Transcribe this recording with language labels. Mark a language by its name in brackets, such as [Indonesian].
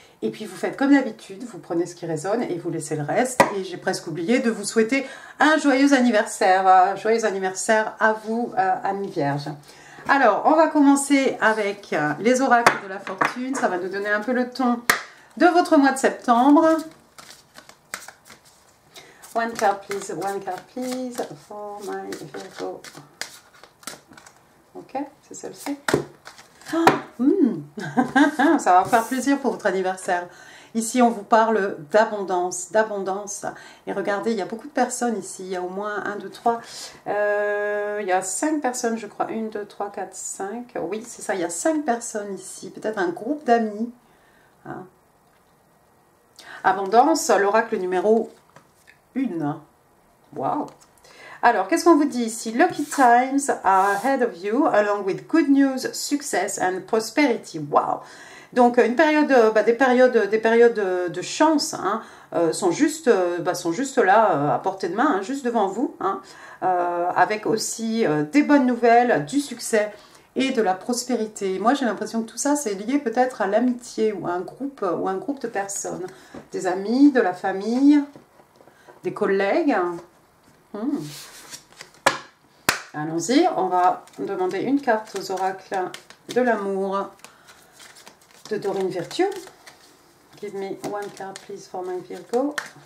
[French] Et puis vous faites comme d'habitude, vous prenez ce qui résonne et vous laissez le reste. Et j'ai presque oublié de vous souhaiter un joyeux anniversaire. Joyeux anniversaire à vous, amis vierges. Alors, on va commencer avec les oracles de la fortune. Ça va nous donner un peu le ton de votre mois de septembre. [English] One card please for my Virgo. [French] Ok, c'est celle-ci. Ça va faire plaisir pour votre anniversaire. Ici, on vous parle d'abondance, d'abondance. Et regardez, il y a beaucoup de personnes ici. Il y a au moins 1, 2, 3. Il y a 5 personnes, je crois. 1, 2, 3, 4, 5. Oui, c'est ça. Il y a 5 personnes ici. Peut-être un groupe d'amis. Hein. Abondance, l'oracle numéro 1. Waouh! Alors, qu'est-ce qu'on vous dit ici? [English] Lucky times are ahead of you, along with good news, success and prosperity. Wow! [French] Donc, une période, des périodes de chance sont juste là, à portée de main, juste devant vous, avec aussi des bonnes nouvelles, du succès et de la prospérité. Moi, j'ai l'impression que tout ça, c'est lié peut-être à l'amitié ou à un groupe de personnes, des amis, de la famille, des collègues. Allons-y, on va demander une carte aux oracles de l'amour de Doreen Virtue. [English] Give me one card please for my Virgo.